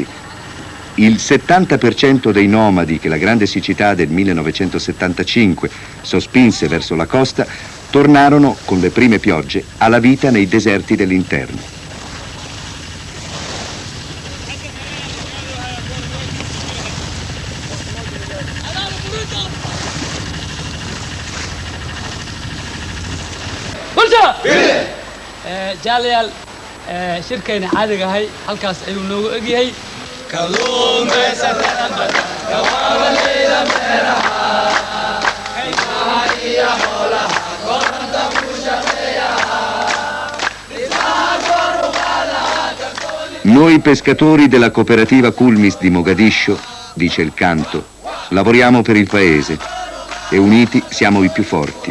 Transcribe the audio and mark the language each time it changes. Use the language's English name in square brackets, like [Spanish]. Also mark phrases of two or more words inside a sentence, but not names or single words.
[Italian] Il 70% dei nomadi che la grande siccità del 1975 sospinse verso la costa tornarono, con le prime piogge, alla vita nei deserti dell'interno. [Somali] jaalayaal shirkayna caadiga ahay halkaas ayuu noogu egyahay [Italian] Noi pescatori della cooperativa Kulmis di Mogadiscio, dice il canto, lavoriamo per il paese e uniti siamo i più forti.